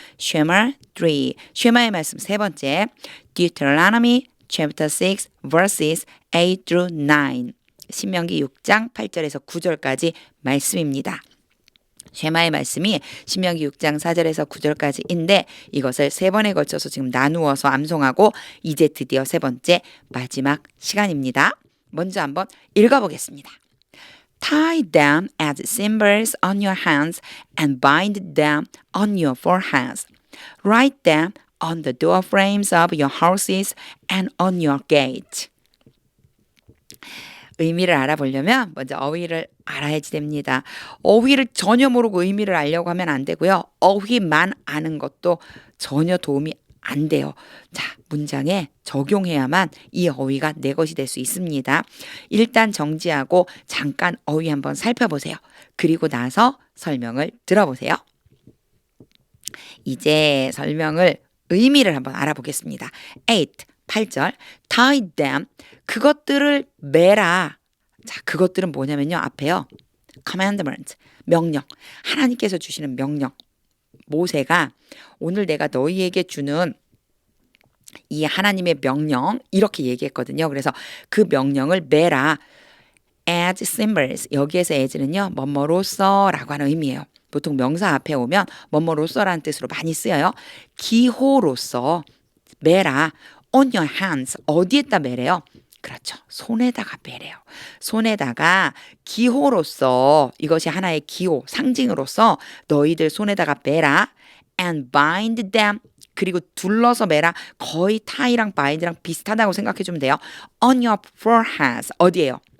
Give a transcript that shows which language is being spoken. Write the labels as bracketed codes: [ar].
[ko] 쉐마 3, 쉐마의 말씀 세 번째, [en] Deuteronomy chapter 6 verses 8 through 9, [ko] 신명기 6장 8절에서 9절까지 말씀입니다. 쉐마의 말씀이 신명기 6장 4절에서 9절까지인데 이것을 세 번에 걸쳐서 지금 나누어서 암송하고 이제 드디어 세 번째 마지막 시간입니다. 먼저 한번 읽어보겠습니다. [en] Tie them as symbols on your hands and bind them on your foreheads. Write them on the door frames of your houses and on your gate. [ko] 의미를 알아보려면 먼저 어휘를 알아야지 됩니다. 어휘를 전혀 모르고 의미를 알려고 하면 안 되고요. 어휘만 아는 것도 전혀 도움이 안 돼요. 자, 문장에 적용해야만 이 어휘가 내 것이 될 수 있습니다. 일단 정지하고 잠깐 어휘 한번 살펴보세요. 그리고 나서 설명을 들어보세요. 이제 설명을 의미를 한번 알아보겠습니다. 8절 [en] tie them, [ko] 그것들을 매라. 자, 그것들은 뭐냐면요. 앞에요. commandment, 명령. 하나님께서 주시는 명령. 모세가 오늘 내가 너희에게 주는 이 하나님의 명령 이렇게 얘기했거든요. 그래서 그 명령을 매라. [en] as symbols, [ko] 여기에서 as는요. 뭐뭐로써라고 하는 의미예요. 보통 명사 앞에 오면 뭐뭐로써라는 뜻으로 많이 쓰여요. 기호로써 매라. [en] on your hands, [ko] 어디에다 매래요? 그렇죠. 손에다가 매래요. 손에다가 기호로서, 이것이 하나의 기호, 상징으로서 너희들 손에다가 매라. [en] and bind them, [ko] 그리고 둘러서 매라. 거의 tie랑 bind랑 비슷하다고 생각해 주면 돼요. [en] on your foreheads, [ko] 어디예요?